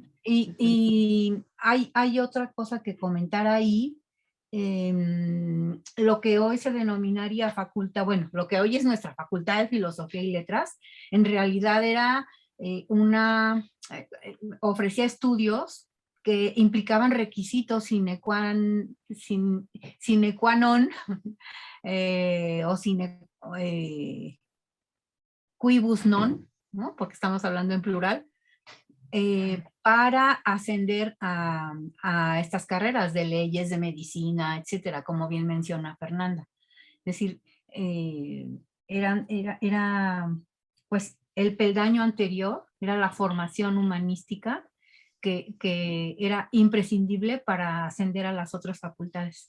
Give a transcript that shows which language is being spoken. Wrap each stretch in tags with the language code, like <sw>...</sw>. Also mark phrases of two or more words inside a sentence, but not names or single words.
<es>Y hay otra cosa que comentar ahí. Lo que hoy se denominaría facultad, bueno, lo que hoy es nuestra Facultad de Filosofía y Letras, en realidad era ofrecía estudios que implicaban requisitos</es> <la>sine qua non</la> <es>o</es> <la>quibus non,</la> <es>¿no? Porque estamos hablando en plural, para ascender a estas carreras de leyes, de medicina, etcétera, como bien menciona Fernanda. Es decir, era pues el peldaño anterior, era la formación humanística que era imprescindible para ascender a las otras facultades.</es>